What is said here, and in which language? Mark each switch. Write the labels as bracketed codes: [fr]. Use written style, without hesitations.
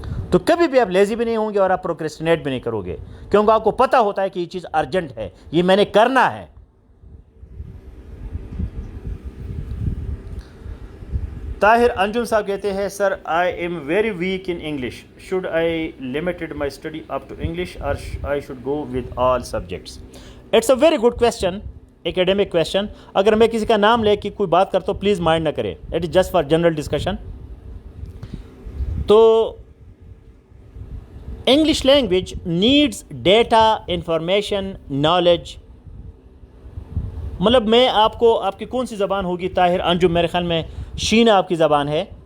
[ur] تو کبھی بھی آپ لیزی بھی نہیں ہوں گے اور آپ پروکریسٹینیٹ بھی نہیں کرو گے, کیونکہ آپ کو پتہ ہوتا ہے کہ یہ چیز ارجنٹ ہے, یہ میں نے کرنا ہے. طاہر انجم صاحب کہتے ہیں [en] Sir I am very weak in English, should I limited my study up to English اور I should go with all subjects. It's a very good question, academic question. [ur] اگر میں کسی کا نام لے کے کوئی بات کرتا ہوں پلیز مائنڈ نہ کرے, [en] It is just for general discussion. تو English language needs data, information, knowledge. [ur] مطلب میں آپ کو, آپ کی کون سی زبان ہوگی طاہر انجم, میرے خیال میں شینا آپ کی زبان ہے.